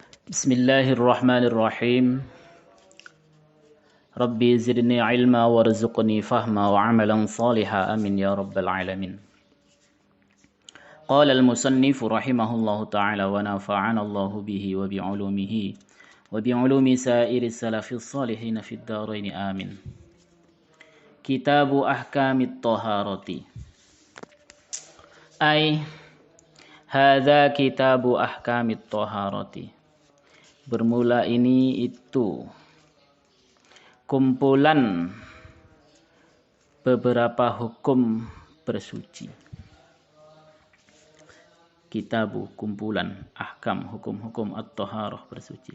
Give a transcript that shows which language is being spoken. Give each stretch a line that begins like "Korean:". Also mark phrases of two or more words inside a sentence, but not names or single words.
Arabic: بسم الله الرحمن الرحيم. رب زدني علما وارزقني فهما وعملا صالحا آمين يا رب العالمين. قال المصنف رحمه الله تعالى ونفعنا الله به وبعلومه وبعلوم سائر السلف الصالحين في الدارين آمين. كتاب أحكام الطهارة. هذا كتاب أحكام الطهارة.
Indonesian: Bermula ini itu kumpulan beberapa hukum bersuci. Kitabu kumpulan ahkam hukum-hukum at-taharah bersuci.